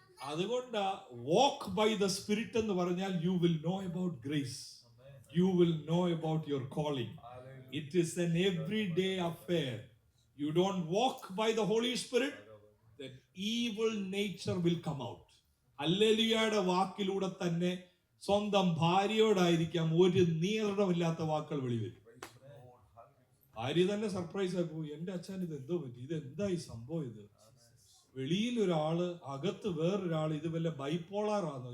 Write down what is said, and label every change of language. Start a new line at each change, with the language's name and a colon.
Malayalam: അതുകൊണ്ട്
English: walk by the spirit
Malayalam: എന്ന് പറഞ്ഞാൽ
English: You will know about grace, you will know about your calling. It is an everyday affair. You don't walk by the Holy Spirit, then evil nature will come out.
Malayalam: ഹല്ലേലൂയയുടെ വാക്കിലൂടെ തന്നെ സ്വന്തം ഭാര്യയോടായിരിക്കാം ഒരു നിയന്ത്രണമില്ലാത്ത വാക്കുകൾ വെളിവരും. ഭാര്യ തന്നെ surprise ആയി പോയി, എന്റെ അച്ഛൻ ഇത് എന്തോ പറ്റി, ഇത് എന്താ ഈ സംഭവം, ഇത് വെളിയിൽ ഒരാള് അകത്ത് വേറൊരാള്, ഇത് വല്ല ബൈപ്പോളാർ ആണോ?